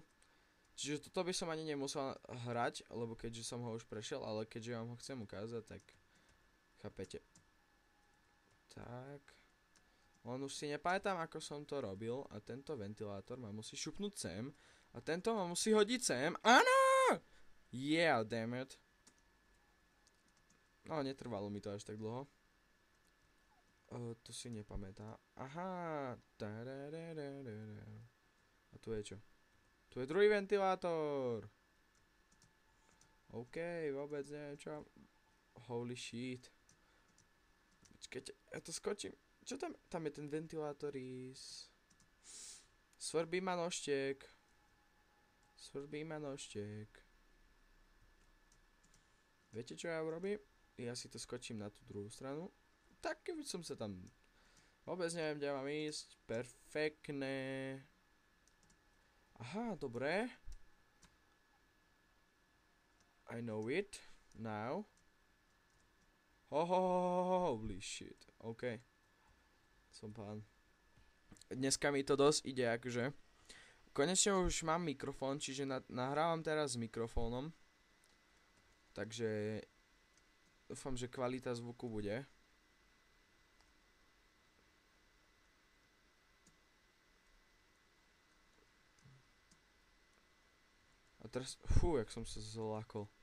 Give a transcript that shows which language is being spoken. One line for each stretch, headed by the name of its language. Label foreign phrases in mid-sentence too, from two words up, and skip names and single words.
Slovak: Čiže toto by som ani nemusel hrať, lebo keďže som ho už prešiel, ale keďže vám ho chcem ukázať, tak chápete. Tak. On už si nepamätám, ako som to robil a tento ventilátor ma musí šupnúť sem a tento ma musí hodiť sem. Áno!
English: Yeah, damn it.
Slovak: No, netrvalo mi to až tak dlho. To si nepamätá. Aha. A tu je čo? Tu je druhý ventilátor. OK, vôbec neviem čo.
English: Holy shit.
Slovak: Počkajte, ja to skočím. Čo tam? Tam je ten ventilátor svrbí ma nožtek. Svrbí ma nožtek. Viete čo ja urobím? Ja si to skočím na tú druhú stranu. Tak keby som sa tam... Vôbec neviem, kde mám ísť. Perfektné. Aha, dobre.
English: I know it. Now. Holy shit.
Slovak: OK. Som pán. Dneska mi to dosť ide, akože. Konečne už mám mikrofón, čiže nahrávam teraz s mikrofónom. Takže dúfam, že kvalita zvuku bude. A teraz, jak som sa zlákol.